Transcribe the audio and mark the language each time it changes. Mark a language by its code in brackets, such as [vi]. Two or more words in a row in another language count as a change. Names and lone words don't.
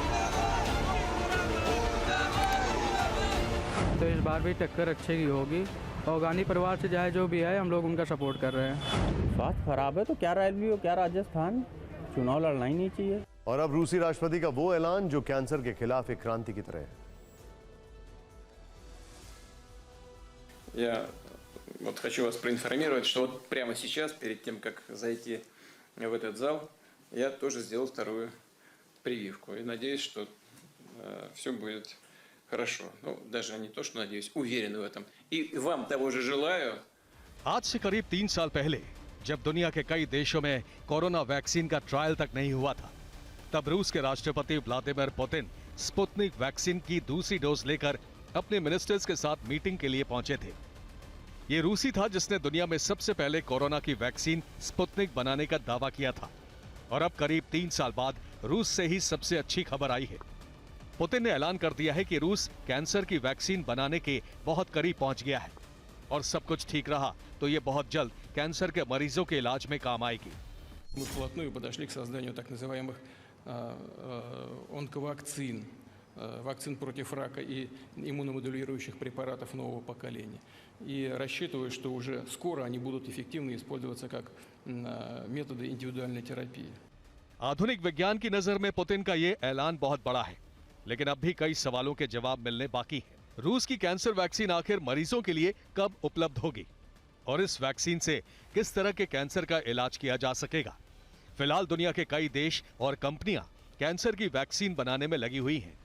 [hi] तो इस बार भी टक्कर अच्छे की होगी। और गांधी परिवार से चाहे जो भी है हम लोग उनका सपोर्ट कर रहे हैं। स्वास्थ्य खराब है तो क्या रैली हो क्या राजस्थान, चुनाव लड़ना ही नहीं चाहिए। और अब रूसी राष्ट्रपति का वो ऐलान जो कैंसर के खिलाफ एक क्रांति की तरह है। [ru] Я вот хочу вас проинформировать, что вот прямо сейчас, перед тем, как зайти в этот зал, я тоже сделал вторую прививку. И надеюсь, что все будет хорошо. Ну, даже не то, что надеюсь, уверен в этом. И вам того же желаю. [hi] आज से करीब 3 साल पहले जब दुनिया के कई देशों में [en] corona vaccine [hi] का ट्रायल तक नहीं हुआ था, तब रूस के राष्ट्रपति व्लादिमीर पुतिन स्पुतनिक वैक्सीन की दूसरी डोज लेकर अपने मिनिस्टर्स के साथ मीटिंग के लिए पहुंचे थे। ये रूसी था जिसने दुनिया में सबसे पहले कोरोना की वैक्सीन स्पुतनिक बनाने का दावा किया था। और अब करीब 3 साल बाद रूस से ही सबसे अच्छी खबर आई है। पुतिन ने ऐलान कर दिया है कि रूस कैंसर की वैक्सीन बनाने के बहुत करीब पहुंच गया है और सब कुछ ठीक रहा तो ये बहुत जल्द कैंसर के मरीजों के इलाज में काम आएगी। [ru] Мы вплотную подошли к созданию так называемых онковакцин, вакцин против рака и иммуномодулирующих препаратов нового поколения. И рассчитываю, что уже скоро они будут эффективно использоваться как методы индивидуальной терапии. [hi] आधुनिक विज्ञान की नजर में पुतिन का ये ऐलान बहुत बड़ा है, लेकिन अब भी कई सवालों के जवाब मिलने बाकी है। रूस की कैंसर वैक्सीन आखिर मरीजों के लिए कब उपलब्ध होगी और इस वैक्सीन से किस तरह के कैंसर का इलाज किया जा सकेगा? फिलहाल दुनिया के कई देश और कंपनियां कैंसर की वैक्सीन बनाने में लगी हुई हैं।